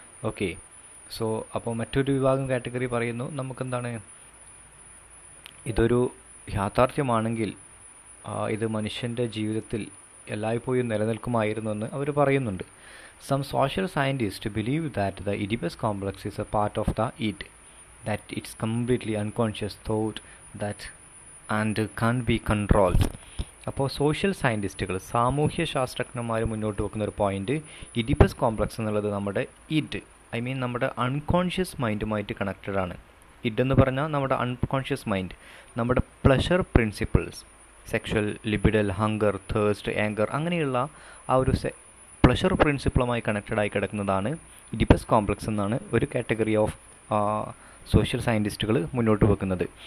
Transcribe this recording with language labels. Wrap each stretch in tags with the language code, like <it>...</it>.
<ml>Okay, so അപ്പോൾ മറ്റൊരു വിഭാഗം കാറ്റഗറി പറയുന്നു നമുക്കെന്താണ്, ഇതൊരു യാഥാർത്ഥ്യമാണെങ്കിൽ ഇത് മനുഷ്യൻ്റെ ജീവിതത്തിൽ എല്ലായ്പ്പോഴും നിലനിൽക്കുമായിരുന്നു എന്ന് അവർ പറയുന്നുണ്ട്.</ml> <en>Some social scientists believe that the Oedipus complex is a part of the id, that it's completely unconscious thought that and can't be controlled.</en> <ml>അപ്പോൾ സോഷ്യൽ സയൻറ്റിസ്റ്റുകൾ, സാമൂഹ്യ ശാസ്ത്രജ്ഞന്മാർ മുന്നോട്ട് വെക്കുന്ന ഒരു പോയിന്റ്, ഇഡിപ്പസ് കോംപ്ലക്സ് എന്നുള്ളത് നമ്മുടെ ഇഡ്, ഐ മീൻ നമ്മുടെ unconscious മൈൻഡുമായിട്ട് connected ആണ്. ഇഡ് എന്ന് പറഞ്ഞാൽ നമ്മുടെ അൺകോൺഷ്യസ് മൈൻഡ്, നമ്മുടെ pleasure principles, sexual, ലിബിഡൽ, hunger, thirst, anchor, അങ്ങനെയുള്ള ആ ഒരു പ്ലഷർ പ്രിൻസിപ്പിളുമായി കണക്റ്റഡ് ആയി കിടക്കുന്നതാണ് ഇഡിപ്പസ് കോംപ്ലക്സ് എന്നാണ് ഒരു കാറ്റഗറി ഓഫ് സോഷ്യൽ സയൻറ്റിസ്റ്റുകൾ മുന്നോട്ട് വെക്കുന്നത്.</ml>